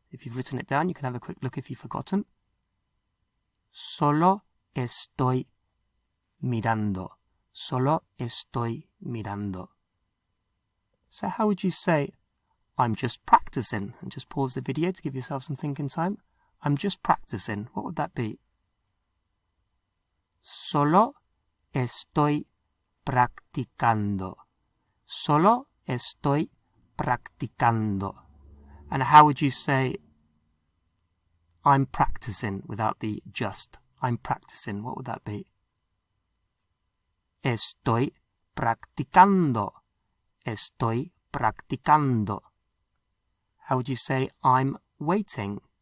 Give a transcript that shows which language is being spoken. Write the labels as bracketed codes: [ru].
[en] If you've written it down, you can have a quick look if you've forgotten. [es] Solo estoy mirando. Solo estoy mirando. [en] So how would you say, I'm just practicing? And just pause the video to give yourself some thinking time. I'm just practicing. What would that be? [es] Solo estoy practicando. Solo estoy practicando. [en] And how would you say I'm practicing without the just? I'm practicing. What would that be? [es] Estoy practicando. Estoy practicando. [en] How would you say I'm waiting?